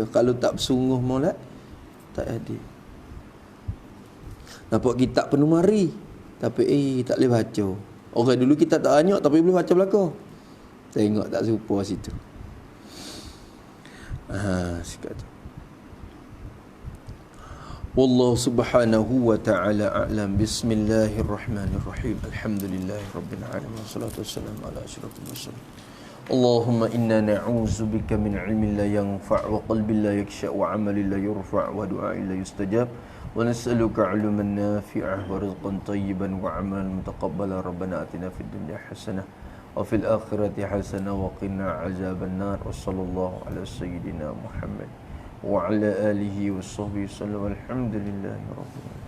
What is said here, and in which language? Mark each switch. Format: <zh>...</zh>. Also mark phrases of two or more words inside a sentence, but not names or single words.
<ms>Kalau tak bersungguh molek tak ada. Nampak kitab penuh mari. Tapi tak boleh baca. Orang dulu kita tak banyak tapi boleh baca belakang. Tengok tak serupa situ. Sekat tu.</ms> <ar>والله سبحانه وتعالى أعلم. بسم الله الرحمن الرحيم. الحمد لله رب العالمين. والصلاة والسلام على أشرف المرسلين. اللهم إنا نعوذ بك من علم لا ينفع وقلب لا يخشع وعمل لا يرفع ودعاء لا يستجاب. ونسألك علما نافعا ورزقا طيبا وعملا متقبلا ربنا آتنا في الدنيا حسنة وفي الآخرة حسنة وقنا عذاب النار وصلى الله على سيدنا محمد وعلى آله وصحبه وسلم والحمد لله رب العالمين.</ar>